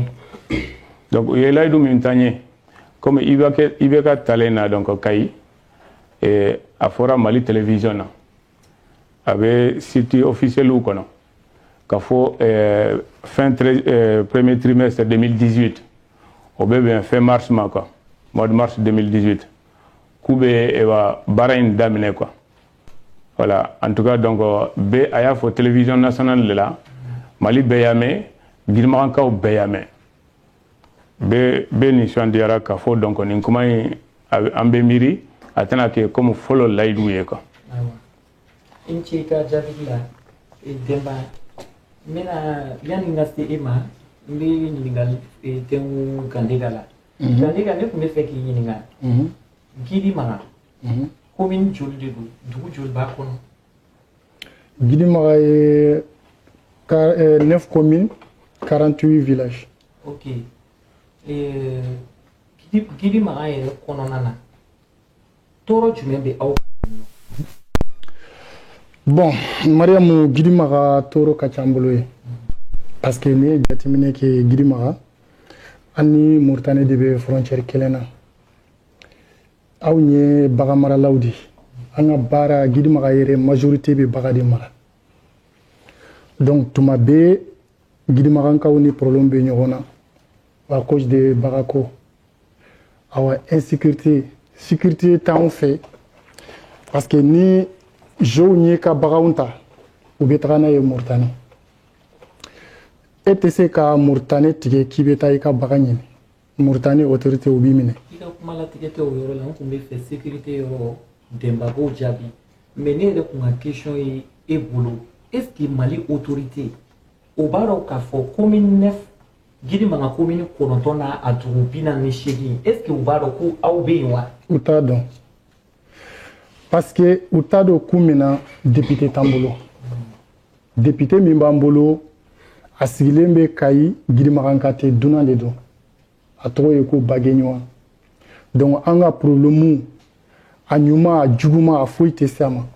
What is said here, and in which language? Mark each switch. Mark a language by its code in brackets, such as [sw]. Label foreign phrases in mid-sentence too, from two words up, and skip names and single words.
[bm] donc u ye layidu min ta n ye comme IBK talen na donc Kayi a fɔra Mali télévision na a bɛ [fr] site officiel [bm] kɔnɔ ka fɔ [fr] fin premier trimestre 2018 [bm] o bɛ bɛn [fr] fin mars [bm] ma [fr] quoi mois de mars 2018 [bm] k'u bɛ baara in daminɛ [fr] quoi voilà en tout cas donc [bm] a y'a fɔ [fr] télévision nationale de la Mali [bm] bɛɛ y'a mɛn Gidi Magankaw bɛɛ y'a mɛn bɛɛ nisɔndiyara k'a fɔ donc nin kuma in an bɛ miiri a tɛna kɛ comme fɔlɔ layidu ye quoi. n ce ka jaabi la Demba n bɛna yanni n ka se e ma n bɛ ɲininkali tɛ n Gandega la. Gandega ne tun bɛ fɛ k'i ɲininka. Gidi Mara. Commune joli de don? Dugu joli b'a kɔnɔ? [fr] Gidi Mara est 9 communes, 48 villages. [bm] Ok. Gidi Mara yɛrɛ kɔnɔna na tɔɔrɔ jumɛn bɛ aw? Bon, Mariam Gidi Mara tɔɔrɔ ka ca an bolo ye. [fr] Parce que [bm] ni ye jateminɛ kɛ Gidi Mara an ni Mauritanie de bɛ frontière kelen na. Aw ye bagan maralaw de. An ka baara Gidi Mara yɛrɛ majorité bɛ bagan de mara. Donc tuma bɛɛ Gidi Marakaw ni problème bɛ ɲɔgɔn na [fr] à cause de [bm] bagako. Awa insécurité, sécurité t'anw fɛ [fr] parce que [bm] ni jow ye ka baganw ta u bɛ taga n'a ye Mauritanie. E tɛ se ka Mauritanie tigɛ k'i bɛ taa i ka bagan ɲini. Mauritanie autorité u b'i minɛ. I ka kuma latigɛ tɛ o yɔrɔ la, n tun bɛ fɛ sécurité yɔrɔ dɛmɛbagaw jaabi. Mais ne yɛrɛ kun ka question ye e bolo, [fr] est-ce que [bm] Mali autorité o b'a dɔn k'a fɔ commune 9 Gidi Mara commune 9 n'a a dugu 48 [fr] est-ce que [bm] u b'a dɔn ko aw bɛ yen wa? U t'a dɔn. [fr] Parce que [bm] u t'a dɔn k'u mina député t'an bolo. Député min b'an bolo a sigilen bɛ Kayi Gidi Marankate dunan de don. A tɔgɔ ye ko Bageɲuwa. Donc an ka problème a ɲuman a juguman a foyi tɛ se a ma.